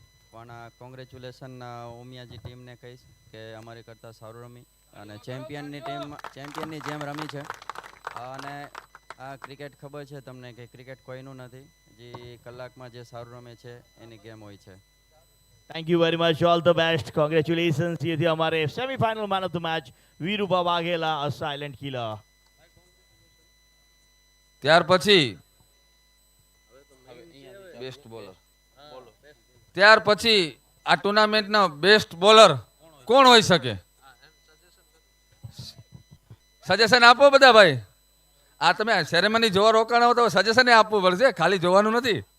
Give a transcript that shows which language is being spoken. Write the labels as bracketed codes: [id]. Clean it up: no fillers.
[gu] પણ કોંગ્રેચ્યુલેશન ઉમિયાજી ટીમને કહીશ કે અમારી કરતાં સારું રમી અને ચેમ્પિયનની જેમ રમી છે. અને આ ક્રિકેટ ખબર છે તમને કે ક્રિકેટ કોઈનું નથી, જે કલાકમાં જે સારું રમે છે એની ગેમ હોય છે. Thank you very much, all the best, congratulations. [hi] ये थे हमारे semifinal man of the match वीरुभा Vaghela, a silent killer. [gu] ત્યાર પછી બેસ્ટ બોલર, ત્યાર પછી આ ટુર્નામેન્ટનો બેસ્ટ બોલર કોણ હોઈ શકે? સજેશન આપો બધા ભાઈ. આ તમે સેરેમની જોવા રોકાણ હો તો સજેશન આપવું પડશે, ખાલી જોવાનું નથી.